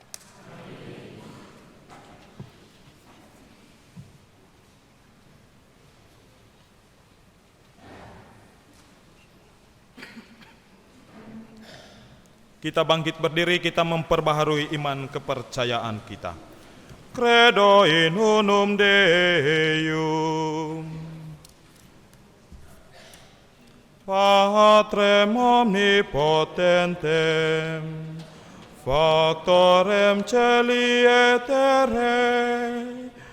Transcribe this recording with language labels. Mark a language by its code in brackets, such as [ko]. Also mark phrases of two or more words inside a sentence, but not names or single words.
[id] Kita bangkit berdiri, kita memperbaharui iman kepercayaan kita. [la] Credo in unum Deum, Patrem omnipotentem, Factorem celi et terrae,